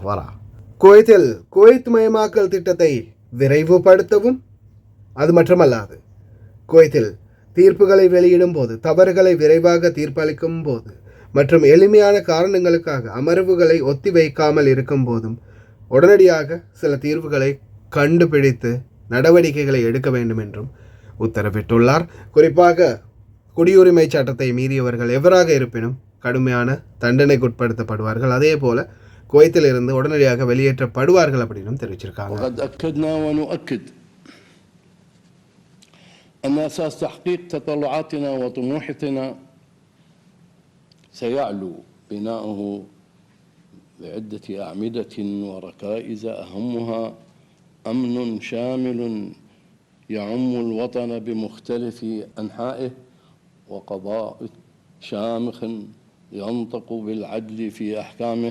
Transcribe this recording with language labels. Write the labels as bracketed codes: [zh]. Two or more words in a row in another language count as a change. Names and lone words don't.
[ta] வரா குவைத்தில் குவைத் மயமாக்கல் திட்டத்தை விரைவுபடுத்தவும், அது மட்டுமல்லாது குவைத்தில் தீர்ப்புகளை வெளியிடும் போது, தவறுகளை விரைவாக தீர்ப்பளிக்கும் போது மற்றும் எளிமையான காரணங்களுக்காக அமர்வுகளை ஒத்தி வைக்காமல் இருக்கும் போதும் உடனடியாக சில தீர்வுகளை கண்டுபிடித்து நடவடிக்கைகளை எடுக்க வேண்டும் என்றும் உத்தரவிட்டுள்ளார். குறிப்பாக குடியுரிமை சட்டத்தை மீறியவர்கள் எவராக இருப்பினும் கடுமையான தண்டனைக்குட்படுத்தப்படுவார்கள். அதே போல குவைத்தில் இருந்து உடனடியாக வெளியேற்றப்படுவார்கள் அப்படின்னு தெரிவிச்சிருக்காங்க. [ar] أن أساس تحقيق تطلعاتنا وطموحاتنا سيعلو بناؤه بعدة أعمدة وركائز أهمها أمن شامل يعم الوطن بمختلف أنحائه وقضاء شامخ ينطق بالعدل في أحكامه.